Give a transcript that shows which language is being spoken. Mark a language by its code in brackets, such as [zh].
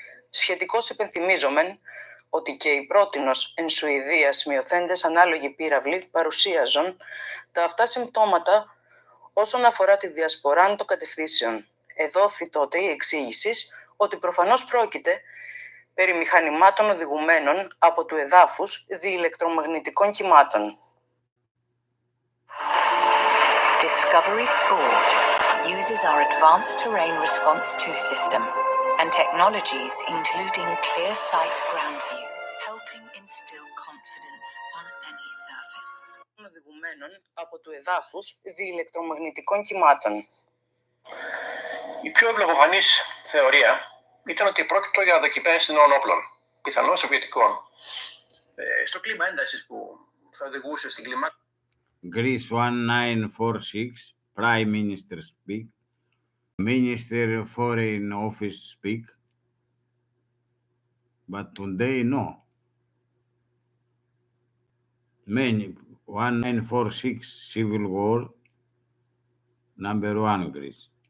[el] Σχετικώς υπενθυμίζομεν ότι και οι πρότινος εν Σουηδία σημειωθέντες ανάλογοι πύραυλοι παρουσίαζον τα αυτά συμπτώματα όσον αφορά τη διασποράν των κατευθύνσεων. Εδόθη τότε η εξήγηση ότι προφανώς πρόκειται περί μηχανημάτων οδηγουμένων από του εδάφους διηλεκτρομαγνητικών κυμάτων. [en] Discovery Sport uses our advanced terrain response 2 system and technologies including clear sight ground view, helping instill confidence on any surface. [el] Οδηγουμένων από του εδάφους διηλεκτρομαγνητικών κυμάτων. Η πιο ευλογοφανής θεωρία ήταν ότι πρόκειται για δοκιμές νέων όπλων, πιθανώς σοβιετικών. Στο κλίμα έντασης που θα οδηγούσε στην κλιμάκωση. [en] Greece 1946, Prime Minister speak, Minister Foreign Office speak, but today no. Many 1946 civil war, number one Greece.